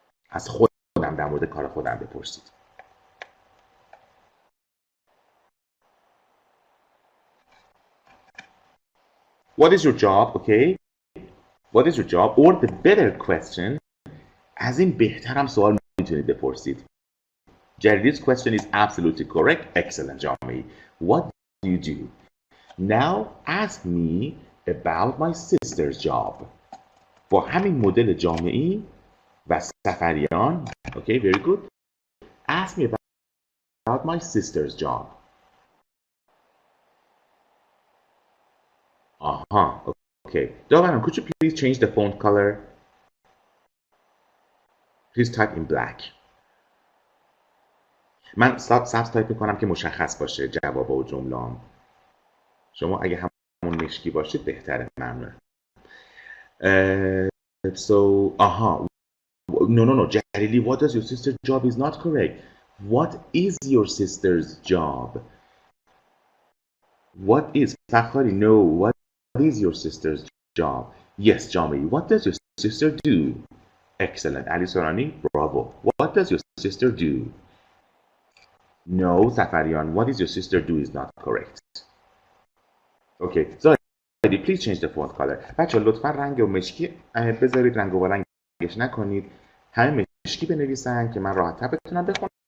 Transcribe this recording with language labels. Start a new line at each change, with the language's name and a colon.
Persian: از خودم در مورد کار خودم بپرسید.
English: What is your job? Okay? What is your job? Or the better question,
Persian: از این بهترم سوال میتونید بپرسید.
English: Jari's question is absolutely correct. Excellent, Jami. What do you do? Now ask me about my sister's job.
Persian: با همین مدل جامعی و سفریان.
English: Okay, very good. Ask me about my sister's job. Okay. Dovaram, could you please change the font color? Please type in black.
Persian: من سبز تایپ میکنم که مشخص باشه جواب و جمله‌ام. شما اگه همون مشکی باشید بهتره. ممنون.
English: So, no, Jarili, what does your sister's job is not correct. What is your sister's job? What is, Fakhari, no, what is your sister's job? Yes, Jami, what does your sister do? Excellent. Ali Sorani, bravo. What does your sister do? No, Safarian, what is your sister do is not correct. Okay, so please change the font color.
Persian: بچه لطفا رنگ و مشکی بذارید، رنگ و رنگش نکنید. همه مشکی بنویسن که من راحت‌تر بتونم بخونم